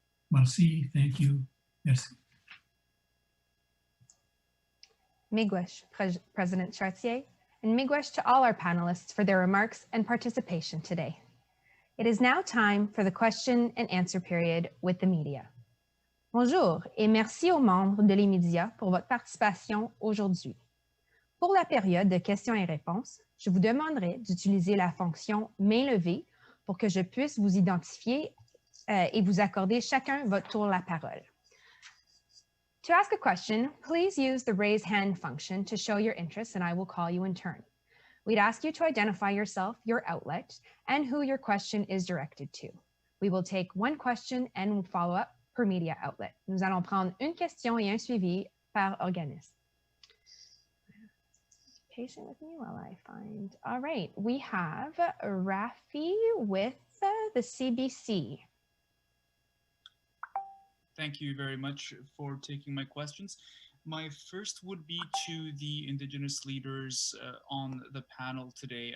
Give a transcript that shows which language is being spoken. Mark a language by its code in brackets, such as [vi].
[fr] Merci, [en] thank you, [fr] merci. [en] Miigwech, President Charcier, and miigwech to all our panelists for their remarks and participation today. It is now time for the question and answer period with the media. [fr] Bonjour et merci aux membres de les médias pour votre participation aujourd'hui. Pour la période de questions et réponses, je vous demanderai d'utiliser la fonction main levée pour que je puisse vous identifier et vous accorder chacun votre tour la parole. [en] To ask a question, please use the raise hand function to show your interest and I will call you in turn. We'd ask you to identify yourself, your outlet, and who your question is directed to. We will take one question and follow up per media outlet. [fr] Nous allons prendre une question et un suivi par organisme. [en] Patient with me while I find. All right, we have Rafi with the CBC. Thank you very much for taking my questions. My first would be to the Indigenous leaders on the panel today.